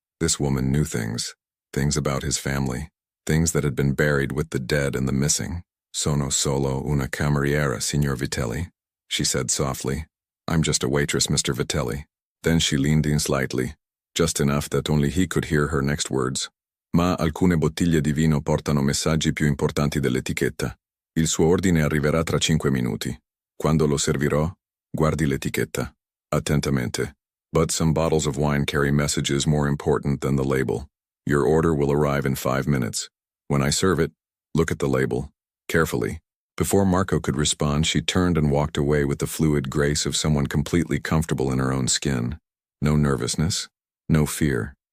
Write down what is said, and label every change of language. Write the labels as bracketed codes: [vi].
[en] This woman knew things. Things about his family. Things that had been buried with the dead and the missing. [it] Sono solo una cameriera, Signor Vitelli, [en] she said softly. I'm just a waitress, Mr. Vitelli. Then she leaned in slightly, just enough that only he could hear her next words. [it] Ma alcune bottiglie di vino portano messaggi più importanti dell'etichetta. Il suo ordine arriverà tra 5 minuti. Quando lo servirò, guardi l'etichetta. Attentamente. [en] But some bottles of wine carry messages more important than the label. Your order will arrive in 5 minutes. When I serve it, look at the label. Carefully. Before Marco could respond, she turned and walked away with the fluid grace of someone completely comfortable in her own skin. No nervousness. No fear.